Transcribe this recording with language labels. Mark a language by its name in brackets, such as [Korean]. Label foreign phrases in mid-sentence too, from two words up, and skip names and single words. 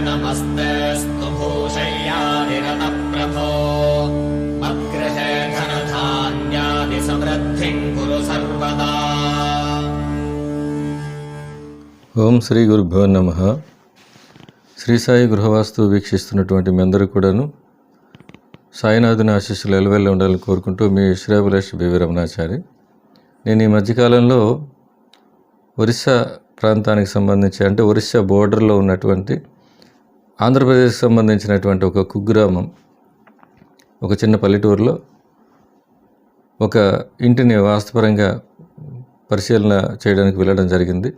[Sanskrit] नमस्तेऽस्तु भूषय्यादिरतः प्रभो मद्गृहे धनधान्यादि समृद्धिं कुरु सर्वदा। ఓం శ్రీ గురుభ్యో నమః. [Telugu] శ్రీ సాయి గృహవాస్తు వీక్షిస్తున్నటువంటి మీ అందరూ కూడాను సాయినాథుని ఆశీస్సులు ఎలవెల్ల ఉండాలని కోరుకుంటూ మీ శ్రేయభిలాషి బివి రమణాచారి. నేను ఈ మధ్యకాలంలో ఒరిస్సా ప్రాంతానికి సంబంధించి, అంటే ఒరిస్సా బోర్డర్లో ఉన్నటువంటి ఆంధ్రప్రదేశ్కి సంబంధించినటువంటి ఒక కుగ్రామం, ఒక చిన్న పల్లెటూరులో ఒక ఇంటిని వాస్తుపరంగా పరిశీలన చేయడానికి వెళ్ళడం జరిగింది.